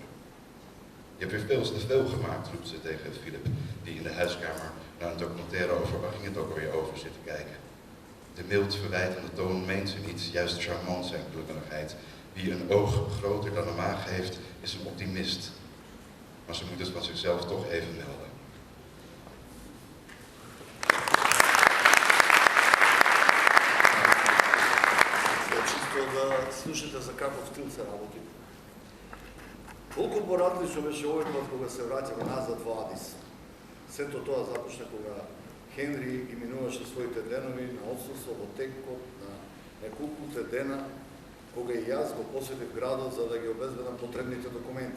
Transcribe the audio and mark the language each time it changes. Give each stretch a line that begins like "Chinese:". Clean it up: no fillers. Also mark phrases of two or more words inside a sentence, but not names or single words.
Dutch: Je hebt weer veel te veel gemaakt, roept ze tegen Philip, die in de huiskamer naar een documentaire over, waar ging het ook alweer over, zit te kijken. De mild verwijtende toon meent ze niet, juist charmant zijn klungeligheid. Wie een oog groter dan een maag heeft, is een optimist. Maar ze moet het van zichzelf toch even melden.
Macedonian: Чисто да слушате за каков стил се работи. Колку поразлично беше овој пат кога се враќаме назад во Адис. Сето тоа започна кога Хенри ги минуваше своите денови на отсуство во текот на неколкуте дена, кога и јас го посетив градот за да ги обезбедам потребните документи.